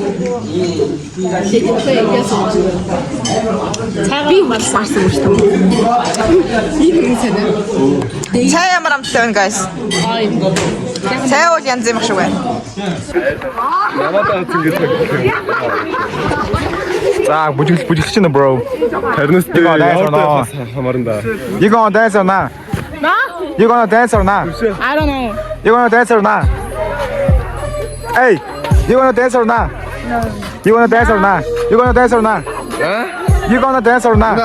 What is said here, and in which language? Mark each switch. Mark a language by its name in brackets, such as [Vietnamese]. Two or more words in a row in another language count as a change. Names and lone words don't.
[Mongolian] Би марсан шүү дээ. Цай ямар амттай байна guys? Цай бол янз юм шиг байна. За бүжиглэж чинь bro. Харнаас [English] You gonna dance or not? No? You gonna dance or not? I don't know. You gonna dance or not? Hey, you gonna dance or not? No. You gonna dance or not? You gonna dance or not? You gonna dance or not?